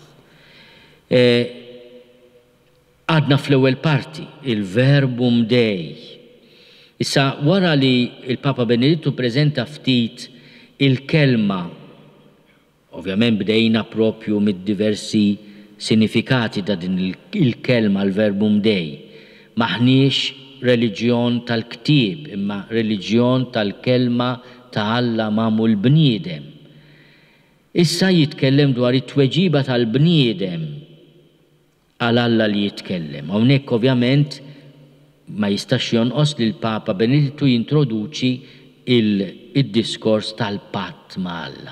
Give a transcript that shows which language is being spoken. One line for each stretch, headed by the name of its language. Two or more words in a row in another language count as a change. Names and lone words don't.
Maltese: Għadna fl-ewwel parti, il-Verbum Dei. Issa wara li il-Papa Benedittu preżenta ftit il-kelma, ovvjament bdejna propju mid-diversi sinifikati ta' din il-kelma l-Verbum Dei. Maħniex reliġjon tal-ktieb, imma reliġjon tal-kelma ta' Alla magħmul bniedem. Issa jitkellem dwar it-tweġiba tal-bniedem għal Alla li jitkellem. Hawnhekk ovvjament ma jistax jonqos li l-Papa Benedittu jintroduċi il-diskors tal-patt ma' Alla.